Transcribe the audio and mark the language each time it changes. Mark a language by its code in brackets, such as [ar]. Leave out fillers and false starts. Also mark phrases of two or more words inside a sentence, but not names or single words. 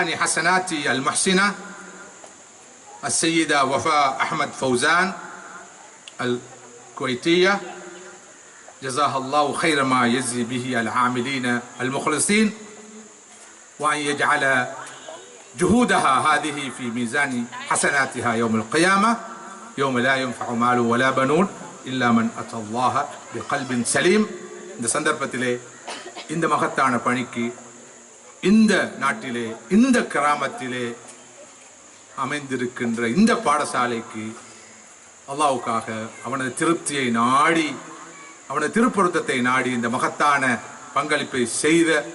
[ar] حسنات المحسنة السيدة وفاء أحمد فوزان الكويتية، جزاها الله خير ما يجزي به العاملين المخلصين، وأن يجعل جهودها هذه في ميزان حسناتها يوم القيامة يوم لا ينفع مال ولا بنون إلا من أتى الله بقلب سليم. [ta] இந்த சந்தர்ப்பத்திலே இந்த மகத்தான பணிக்கு இந்த நாட்டிலே இந்த கிராமத்திலே அமைந்திருக்கின்ற இந்த பாடசாலைக்கு அல்லாஹ்வுக்காக அவனது திருப்தியை நாடி அவனது திருப்பொருத்தத்தை நாடி இந்த மகத்தான பங்களிப்பை செய்த